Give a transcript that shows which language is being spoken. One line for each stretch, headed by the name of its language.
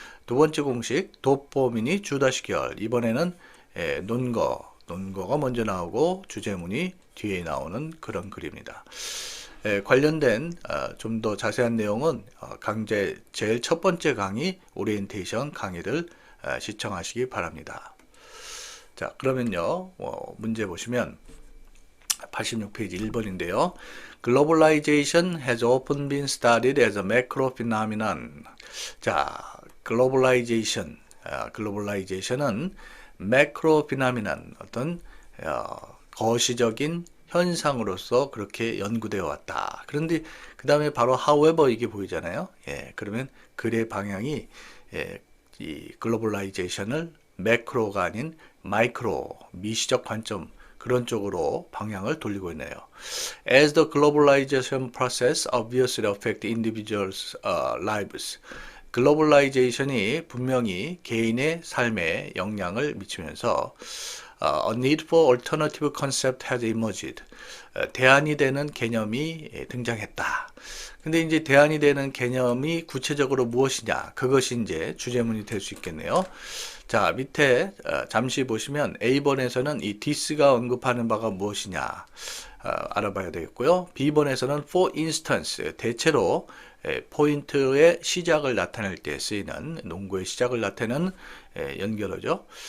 Korean: 두 번째 공식 도포미니 주다시결. 이번에는 논거가 먼저 나오고 주제문이 뒤에 나오는 그런 글입니다. 관련된 좀 더 자세한 내용은 제일 첫 번째 강의 오리엔테이션 강의를 시청하시기 바랍니다. 자, 그러면요 문제 보시면 86페이지 1번인데요.
English: Globalization has often been studied as a macro phenomenon.
Korean: 자, 글로벌라이제이션은 매크로 피나미난 어떤 거시적인 현상으로서 그렇게 연구되어 왔다. 그런데 그 다음에 바로 however 이게 보이잖아요. 그러면 글의 방향이 이 글로벌라이제이션을 매크로가 아닌 마이크로 미시적 관점 그런 쪽으로 방향을 돌리고 있네요.
English: As the globalization process obviously affect individuals' lives.
Korean: 글로벌라이제이션이 분명히 개인의 삶에 영향을 미치면서
English: A need for alternative concept has emerged.
Korean: 대안이 되는 개념이 등장했다. 근데 이제 대안이 되는 개념이 구체적으로 무엇이냐? 그것이 이제 주제문이 될 수 있겠네요. 자, 밑에 잠시 보시면 A번에서는 이 this가 언급하는 바가 무엇이냐? 알아봐야 되겠고요. B번에서는
English: for instance,
Korean: 대체로 포인트의 시작을 나타낼 때 쓰이는 농구의 시작을 나타내는 연결어죠.